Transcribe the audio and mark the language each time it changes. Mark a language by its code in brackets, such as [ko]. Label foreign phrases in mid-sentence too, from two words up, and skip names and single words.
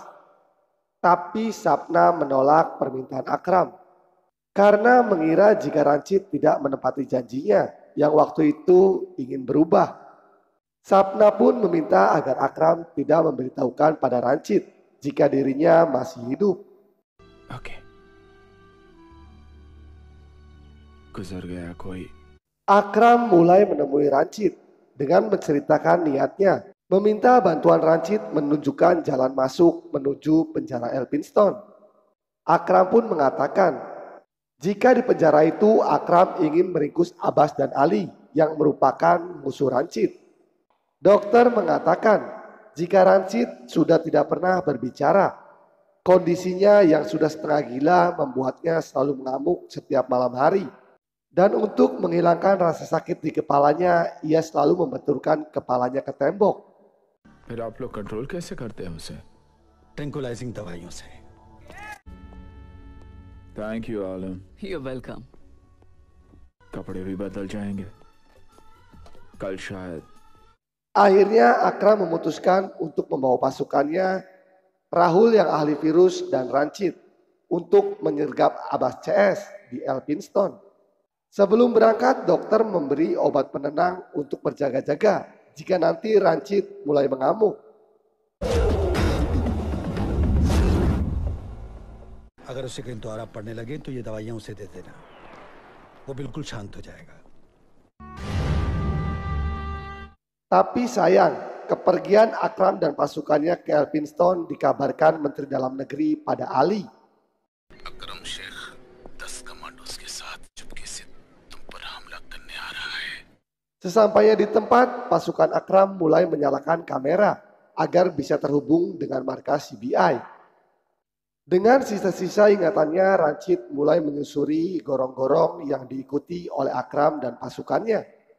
[id] Tapi Sapna menolak permintaan Akram karena mengira jika Rancid tidak menepati janjinya yang waktu itu ingin berubah. Sapna pun meminta agar Akram tidak memberitahukan pada Ranjit jika dirinya masih hidup. [hi] ओके गुजर गया कोई [id] Akram mulai menemui Ranjit dengan menceritakan niatnya, meminta bantuan Ranjit menunjukkan jalan masuk menuju penjara Elphinstone. Akram pun mengatakan, jika di penjara itu Akram ingin meringkus Abbas dan Ali yang merupakan musuh Ranjit. Dokter mengatakan, jika Ranjit sudah tidak pernah berbicara, kondisinya yang sudah setengah gila membuatnya selalu mengamuk setiap malam hari. Dan untuk menghilangkan rasa sakit di kepalanya, ia selalu membenturkan kepalanya ke tembok. [hi] फिर आप लोग कंट्रोल कैसे करते हैं उसे ट्रैंकुलाइजिंग दवाइयों से। [en] thank you आलम You're welcome. [hi] कपड़े भी बदल जाएंगे कल शायद [id] Akhirnya Akram memutuskan untuk membawa pasukannya, Rahul yang ahli virus dan Ranjit, untuk menyergap Abbas CS di Elphinstone. Sebelum berangkat, dokter memberi obat penenang untuk berjaga-jaga jika nanti Ranjit mulai mengamuk. [hi] अगर उसे कहीं दोबारा पड़ने लगे तो ये दवाइयां उसे दे देना, वो बिल्कुल शांत हो जाएगा। [id] Tapi sayang, kepergian Akram dan pasukannya ke Elphinstone dikabarkan Menteri Dalam Negeri pada Ali. [hi] अकरम शेख 10 कमांडोज के साथ चुपके से तुम पर हमला करने आ रहा है [id] Sesampainya di tempat, pasukan Akram mulai menyalakan kamera agar bisa terhubung dengan markas CBI. Dengan sisa-sisa ingatannya, Ranjit mulai menyusuri gorong-gorong yang diikuti oleh Akram dan pasukannya.